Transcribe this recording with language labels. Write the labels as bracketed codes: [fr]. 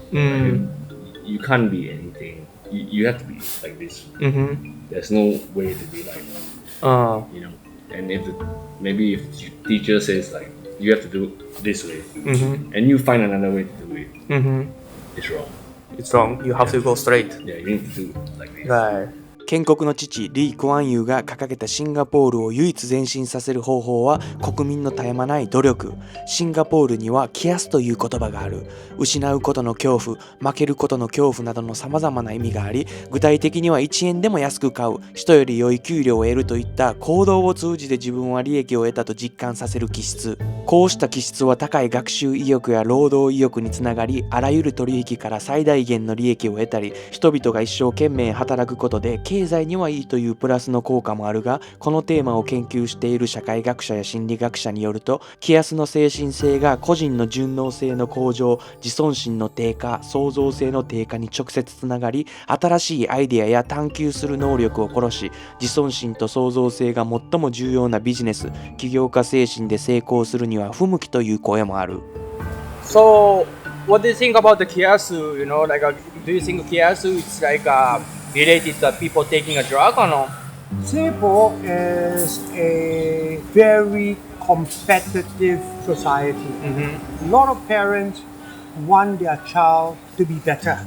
[en] Like, you can't be anything. You have to be like this. There's no way to be like, you know. And if maybe if teacher says like you have to do it this way, and you find another way to do it, it's wrong. It's wrong. You have to go straight. Yeah, you need to do it like this. Right. [ja] 建国の父リー・クアンユーが掲げたシンガポールを唯一前進させる方法は国民の絶え間ない努力。シンガポールにはキアスという言葉がある。失うことの恐怖、負けることの恐怖などの様々な意味があり、具体的には1円でも安く買う、人より良い給料を得るといった行動を通じて自分は利益を得たと実感させる気質。こうした気質は高い学習意欲や労働意欲につながり、あらゆる取引から最大限の利益を得たり、人々が一生懸命働くことで経済にはいいというプラスの効果もあるが、このテーマを研究している社会学者や心理学者によると、気安の精神性が個人の順応性の向上、自尊心の低下、創造性の低下に直接つながり、新しいアイデアや探求する能力を殺し、自尊心と創造性が最も重要なビジネス、起業家精神で成功するには不向きという声もある。 [en] So, what do you think about the kiasu? You know, like, do you think kiasu is like related to people taking a drug or no? Singapore is a very competitive society. A lot of parents want their child to be better.